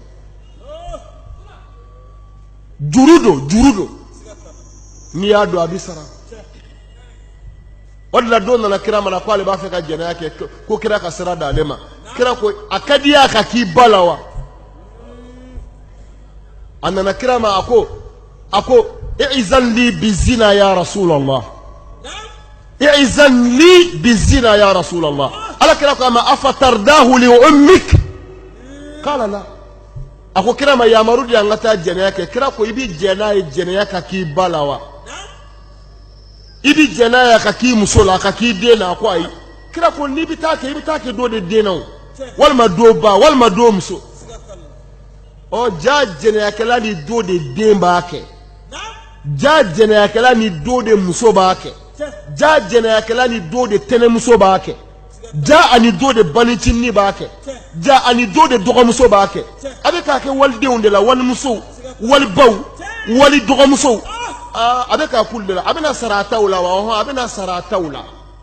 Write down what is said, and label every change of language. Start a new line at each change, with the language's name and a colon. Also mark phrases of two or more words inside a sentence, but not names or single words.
Bambara: juru don n'i y'a don a bɛ sara o de la don nana kira mana ko ale b'a fɛ ka jɛnɛya kɛ ko kira ka sira d'ale ma kira ko a ka di a ka k'i ba la wa a nana kira ma a ko
Arabic: ائذن لي بالزنا يا رسول الله ائذن لي بالزنا يا رسول الله
Bambara: ala kira ko
Arabic: أما أفترضاه لأمك قال لا
Bambara: a ko kira ma yamaru di an ka taa jɛnɛya kɛ kira ko i bi jɛnɛya ye jɛnɛya ka k'i ba la wa i bi jɛnɛya ka k'i muso la ka k'i den na ko ayi kira ko n'i bi taa kɛ i bi taa kɛ dɔ de den na walima dɔ ba walima dɔ muso ja jɛnɛyakɛla ni dɔ de den b'a kɛ ja jɛnɛyakɛla ni dɔ de muso b'a kɛ ja jɛnɛyakɛla ni dɔ de tɛnɛmuso b'a kɛ ja ani dɔ de banicinin b'a kɛ ja ani dɔ de dɔgɔmuso b'a kɛ a bɛ k'a kɛ walidenw de la walimusow walibaw wali dɔgɔmusow a bɛ k'a k'ulu de la a bɛna sara a taw la wa a bɛna sara a taw la